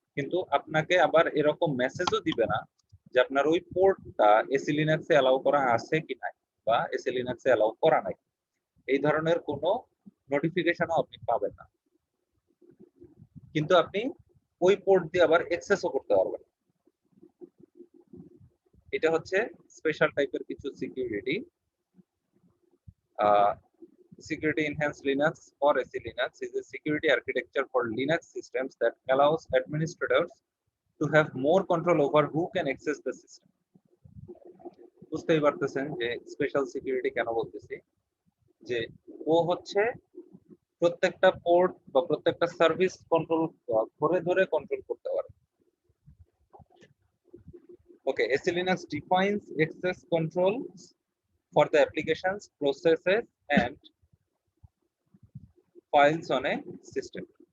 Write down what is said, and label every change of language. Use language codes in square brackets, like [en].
[bn] কিন্তু আপনাকে আবার এরকম মেসেজও দিবে না যে আপনার ওই পোর্টটা এসি লিনাক্সে অ্যালাউ করা আছে কি নাই বা এসি লিনাক্সে অ্যালাউ করা নাই, এই ধরনের কোনো নোটিফিকেশনও আপনি পাবেন না। কিন্তু আপনি ওই পোর্ট দিয়ে আবার অ্যাক্সেসও করতে পারবেন। এটা হচ্ছে স্পেশাল টাইপের কিছু security. [en] Security Enhanced Linux or SE Linux is a security architecture for Linux systems that allows administrators to have more control over who can access the system. [bn] বুঝতেই পারতেছেন যে স্পেশাল সিকিউরিটি কেন বলতেছি, যে ও হচ্ছে প্রত্যেকটা পোর্ট বা প্রত্যেকটা সার্ভিস কন্ট্রোল ধরে ধরে কন্ট্রোল করতে পারে। [en] Okay, SE Linux defines access controls for the applications, processes, and files on a system.